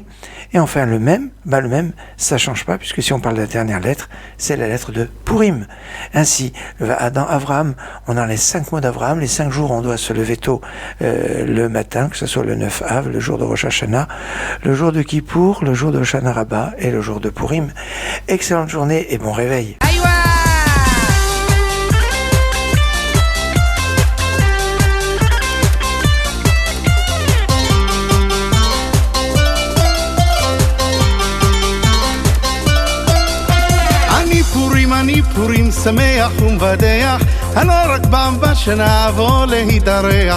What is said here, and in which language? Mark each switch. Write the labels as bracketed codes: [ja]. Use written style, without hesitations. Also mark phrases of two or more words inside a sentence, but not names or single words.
[fr] Et enfin, le même, ça change pas, puisque si on parle de la dernière lettre, c'est la lettre de Purim. Ainsi, dans Avraham, on a les 5 mots d'Avraham, les 5 jours, on doit se lever tôt le matin, que ce soit le 9 Av, le jour de Rosh Hashanah, le jour de Kippour, le jour de Hoshana Rabbah et le jour de Purim. Excellente journée et bon réveil. [he] אני פורים שמח ומבדח, אני רק פעם בשנה אבוא להתארח.